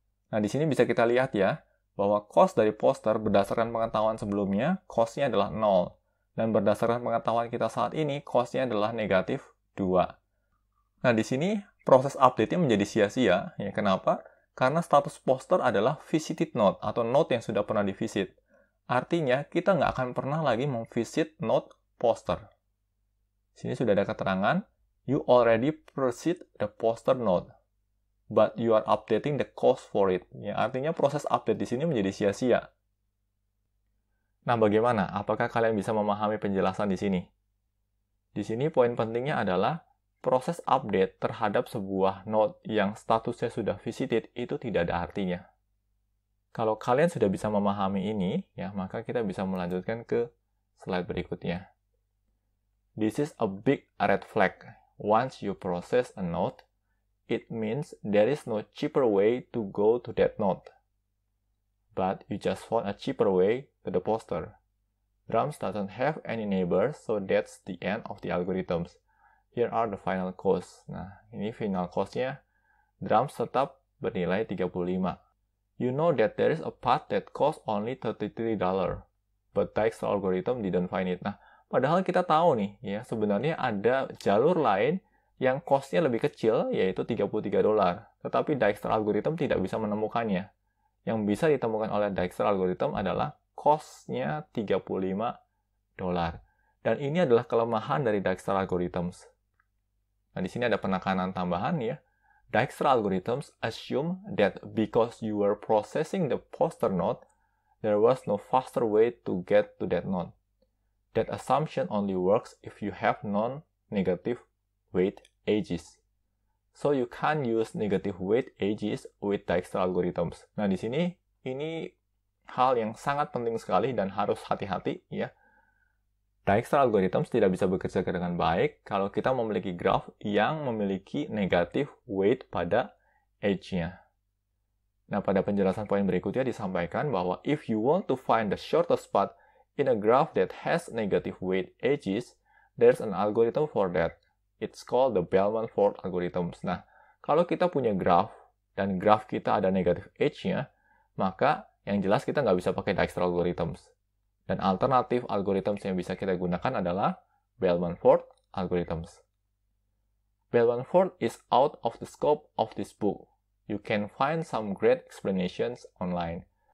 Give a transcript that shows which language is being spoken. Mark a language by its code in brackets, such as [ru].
[id] Nah, di sini bisa kita lihat ya, bahwa cost dari poster berdasarkan pengetahuan sebelumnya, cost-nya adalah 0. Dan berdasarkan pengetahuan kita saat ini, cost-nya adalah negatif 2. Nah, di sini proses update-nya menjadi sia-sia. Ya, kenapa? Karena status poster adalah visited node atau node yang sudah pernah divisit. Artinya, kita nggak akan pernah lagi memvisit node poster. Sini sudah ada keterangan, [en] you already visit the poster node, but you are updating the cost for it. [id] Ya, artinya proses update di sini menjadi sia-sia. Nah, bagaimana? Apakah kalian bisa memahami penjelasan di sini? Di sini poin pentingnya adalah proses update terhadap sebuah node yang statusnya sudah visited itu tidak ada artinya. Kalau kalian sudah bisa memahami ini, ya, maka kita bisa melanjutkan ke slide berikutnya. [en] This is a big red flag. Once you process a node, it means there is no cheaper way to go to that node. But you just found a cheaper way to the poster. Drums doesn't have any neighbors, so that's the end of the algorithms. Here are the final costs. [id] Nah, ini final cost-nya. Drums tetap bernilai 35. [en] You know that there is a path that costs only $33, but Dijkstra algorithm didn't find it. [id] Nah, padahal kita tahu nih, ya sebenarnya ada jalur lain yang cost-nya lebih kecil, yaitu $33. Tetapi Dijkstra algorithm tidak bisa menemukannya. Yang bisa ditemukan oleh Dijkstra algorithm adalah cost-nya $35. Dan ini adalah kelemahan dari Dijkstra algorithms. Nah, di sini ada penekanan tambahan ya. [en] Dijkstra algorithms assume that because you were processing the poster node, there was no faster way to get to that node. That assumption only works if you have non-negative weight edges. So you can't use negative weight edges with Dijkstra algorithms. [id] Nah, di sini ini hal yang sangat penting sekali dan harus hati-hati ya. Dijkstra algorithms tidak bisa bekerja dengan baik kalau kita memiliki graph yang memiliki negatif weight pada edge-nya. Nah, pada penjelasan poin berikutnya disampaikan bahwa [en] if you want to find the shortest path in a graph that has negative weight edges, there's an algorithm for that. It's called the Bellman-Ford algorithms. [id] Nah, kalau kita punya graph dan graph kita ada negative edge-nya, maka yang jelas kita nggak bisa pakai Dijkstra algorithms. Dan alternatif algorithms yang bisa kita gunakan adalah Bellman-Ford algorithms. [en] Bellman-Ford is out of the scope of this book. You can find some great explanations online.